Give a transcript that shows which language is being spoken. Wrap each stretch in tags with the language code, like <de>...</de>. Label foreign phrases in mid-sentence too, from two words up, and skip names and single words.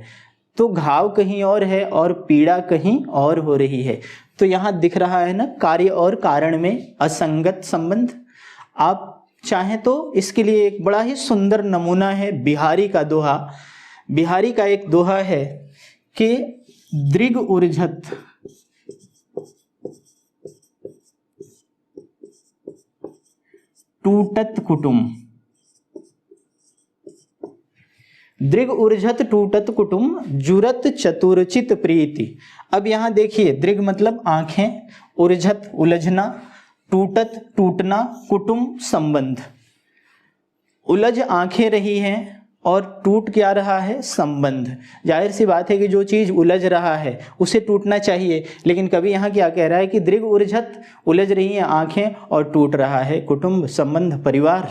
<hi>तो घाव कहीं और है और पीड़ा कहीं और हो रही है। तो यहाँ दिख रहा है ना कार्य और कारण में असंगत संबंध। आप चाहें तो इसके लिए एक बड़ा ही सुंदर नमूना है बिहारी का दोहा। बिहारी का एक दोहा है कि</hi> <bra>दृग उर्झत टूटत कुटुम। दृग ऊर्जत टूटत कुटुम जुरत चतुरचित प्रीति।</bra> <hi>अब यहाँ देखिए, दृग मतलब आंखें, ऊर्जत उलझना, टूटत टूटना, कुटुम संबंध। उलझ आंखें रही हैं और टूट क्या रहा है, संबंध। जाहिर सी बात है कि जो चीज उलझ रहा है उसे टूटना चाहिए, लेकिन कभी यहाँ क्या कह रहा है कि</hi> <bra>दृग ऊर्जत,</bra> <hi>उलझ रही हैं आंखें और टूट रहा है कुटुंब, संबंध, परिवार।</hi>